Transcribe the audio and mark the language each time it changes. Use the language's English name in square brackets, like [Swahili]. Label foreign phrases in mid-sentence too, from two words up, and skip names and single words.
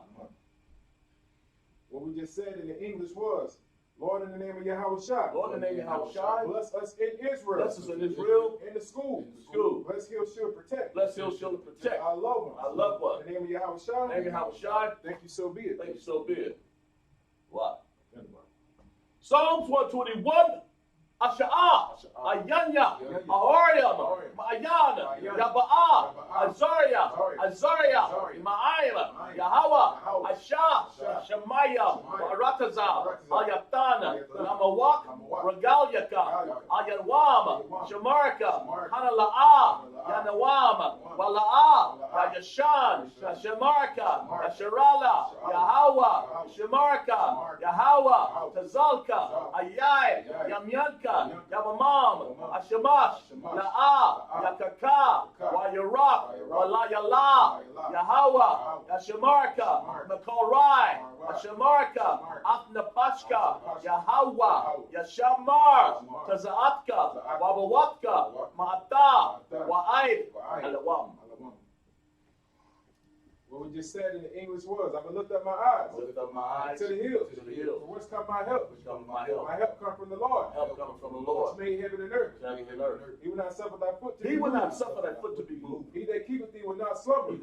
[English] What we just said in the English was, Lord, in the name of Yahawadah. Lord, in the name of Yahushua. Bless us in Israel. Bless us in Israel. In the school. In the school. Bless, heal, shield, protect. Bless, heal, shield, and protect. Our loved ones. Our loved ones. In the name of Yahawadah. In the name of Yahushua. Thank you, so be it. Thank you, so be it. What? Psalms 121. Asha'ah, Ayanya, Ahoriam, Ma'ayan, Yaba'ah, Azariah, Azariah, Ma'ayla, Yahweh, Asha, Shemaya, Rataza, Ayatana, Namawak, Regalyaka, Ayanwam, Shamarka, Hanala'a, ya Nawam, Wala'a, ya Yashan, ya Shemarka, ya Sherala, Yahweh, Shemarka, Yahweh, Tazalka, Ayai, Yamyanka, Yamamam, Ashamash, La'a, Yakaka, Wa Yarak, Wala Yala, Yahweh, Yashamarka, Makorai, Yashamarka, Afnapashka, Yahweh, Yashamar, Tazaatka, Wabawatka, Ma'ata, Wa'aid, Alawam. What we just said in the English was, I'm going to lift up my eyes Lift up my eyes to the hills. to the hills. From whence come my help? Which comes my help. My help come from the Lord. Help coming from the Which Lord. made heaven and earth. Heaven and earth. He will not suffer thy foot to He be will moved. not suffer thy foot to be moved. He that keepeth thee will not slumber.